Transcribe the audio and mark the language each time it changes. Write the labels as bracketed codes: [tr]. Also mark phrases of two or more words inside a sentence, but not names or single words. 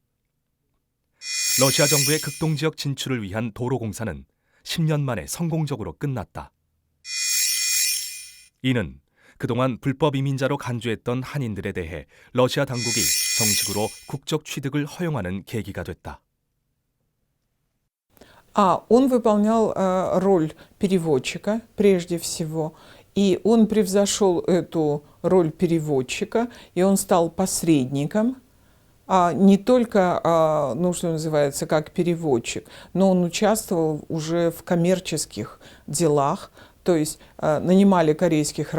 [ko] 러시아 정부의 극동지역 진출을 위한 도로 공사는 10년 만에 성공적으로 끝났다. 이는 그동안 불법 이민자로 간주했던 한인들에 대해 러시아 당국이 정식으로 국적 취득을 허용하는 계기가 됐다. [ru] Он выполнял роль переводчика прежде всего, и он превзошел эту роль переводчика, и он стал посредником, не только, ну, что называется, как переводчик, но он участвовал уже в коммерческих делах, то есть нанимали корейских